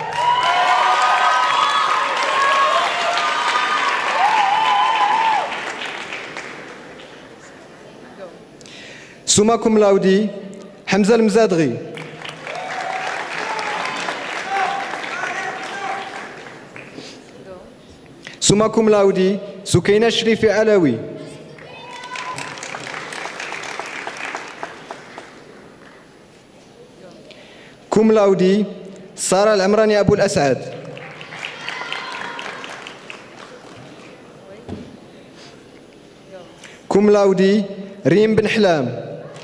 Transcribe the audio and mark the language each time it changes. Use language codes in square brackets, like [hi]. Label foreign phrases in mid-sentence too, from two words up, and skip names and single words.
[la] Summa cum laude, Hamza Al-Mzadri. Summa cum laude, Sukaina Shrifi Alawi. cum laude سارة العمراني أبو الأسعد. cum laude ريم بن حلام.